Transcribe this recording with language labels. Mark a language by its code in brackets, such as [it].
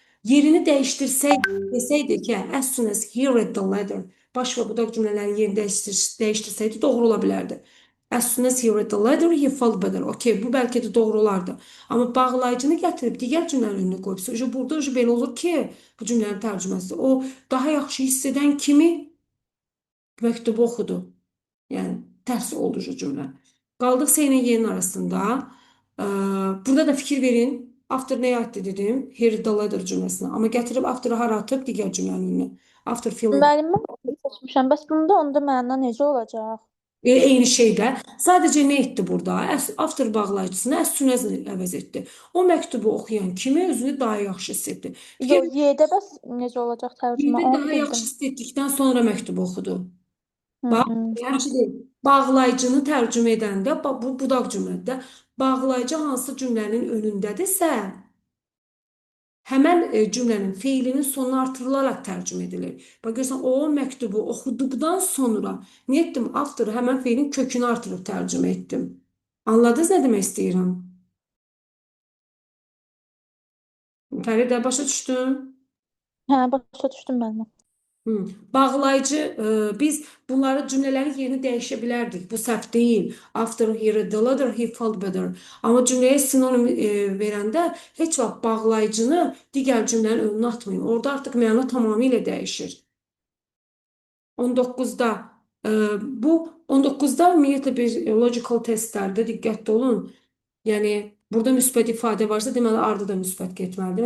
[az] Yerini dəyişdirsəydi, desəydi ki, [en] as soon as he read the letter, [az] baş və budaq cümlələrin yerini dəyişdirsəydi doğru ola bilərdi. [en] As soon as he read the letter, he felt better. [az] Okay, bu bəlkə də doğru olardı. Amma bağlayıcını gətirib digər cümlənin önünə qoyubsa, burada belə olur ki, bu cümlənin tərcüməsi o daha yaxşı hiss edən kimi məktubu oxudu. Yəni tərs olucu cümlə. Qaldıq S ilə Y-nin arasında. Burada da fikir verin. After nəyə aiddir dedim? [en] He read the letter [az] cümləsinə. Amma gətirib after'ı hara atıb digər cümlənin önünə. [en] After feeling. [az] Müəllim mən seçmişəm. Bəs bunda onda məna necə olacaq? Eyni şeydə. Sadəcə nə etdi burada? After bağlayıcısını [en] as soon as [az] əvəz etdi. O məktubu oxuyan kimi özünü daha yaxşı hiss etdi. Yox, Y-də bəs necə olacaq tərcümə? Bir Onu daha yaxşı bildim. hiss etdikdən sonra məktubu oxudu. Bax, Hı. həmçinin bağlayıcını tərcümə edəndə bu budaq cümlədə bağlayıcı hansı cümlənin önündədirsə, həmən cümlənin feilinin sonuna artırılaraq tərcümə edilir. Bax görürsən, o məktubu oxuduqdan sonra nə etdim? After həmən feilin kökünü artırıb tərcümə etdim. Anladınız nə demək istəyirəm? Fəridə başa düşdün? Hə, başa düşdüm müəllim. Bağlayıcı, biz bunları cümlelerin yerini değişe bilərdik. Bu səhv deyil. [en] After here, the latter, he felt better. [az] Amma cümləyə sinonim verəndə heç vaxt bağlayıcını digər cümlənin önünə atmayın. Orada artıq məna tamamilə dəyişir. 19-da bu 19-da ümumiyyətlə bir logical testlərdə diqqətli olun. Yəni burada müsbət ifadə varsa, deməli ardı da müsbət getməlidir.